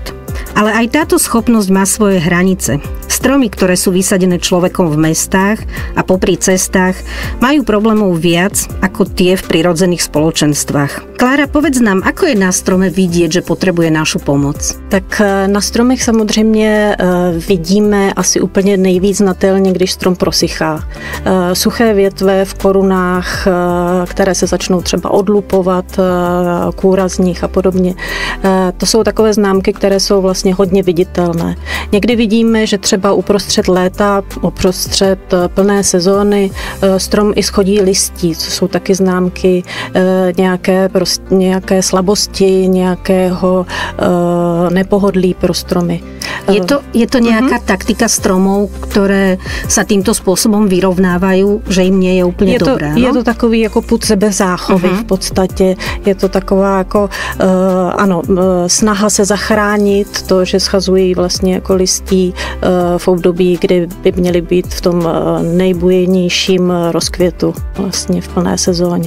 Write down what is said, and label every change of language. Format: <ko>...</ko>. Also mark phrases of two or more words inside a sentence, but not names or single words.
<sk>Ale aj táto schopnosť má svoje hranice. Stromy, ktoré sú vysadené človekom v mestách a popri cestách, majú problémov viac ako tie v prirodzených spoločenstvách. Klára, povedz nám, ako je na strome vidieť, že potrebuje našu pomoc?</sk> <cs>Tak na stromech samozřejmě vidíme asi úplně nejvíc znatelně, když strom prosychá. Suché větve v korunách, které se začnou třeba odlupovat, kůra z nich a podobně. To jsou takové známky, které jsou vlastně hodně viditelné. Někdy vidíme, že třeba uprostřed léta, uprostřed plné sezóny strom i schodí listí, co jsou taky známky nějaké slabosti, nějakého nepohodlí pro stromy.</cs> <sk>Je to nejaká taktika stromov, ktoré sa týmto spôsobom vyrovnávajú, že im nie je úplne dobré?</sk> <cs>Je to takový jako pud sebezáchovy v podstatě. Je to taková jako snaha se zachránit, to, že schazují vlastně jako listí v období, kdy by měly být v tom nejbujenějším rozkvětu vlastně v plné sezóně.</cs>